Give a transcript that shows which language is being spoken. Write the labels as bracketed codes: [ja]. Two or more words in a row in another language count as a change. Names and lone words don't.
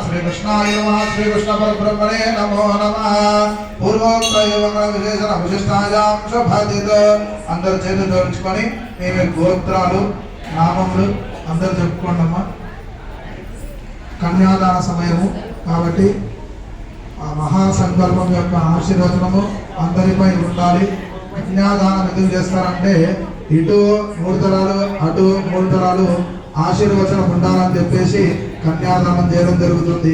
[sa] कृष्णाय नमः श्रीकृष्ण परब्रह्मणे नमो नमः पूर्वोक्त विशेषण विशिष्टायां [te] శుభాదితో అందరు చేతులు జోడించుకొని మీ గోత్రాలు నామములు అందరు చెప్పుకోండి అమ్మా. కన్యాదాన సమయము కాబట్టి ఆ మహాసంకల్పం యొక్క ఆశీర్వచనము అందరిపై ఉండాలి. కన్యాదానం ఎందుకు చేస్తారంటే ఇటు 3 తరాలు అటు 3 తరాలు ఆశీర్వచనం ఉండాలని చెప్పేసి కన్యాదానం చేయడం జరుగుతుంది.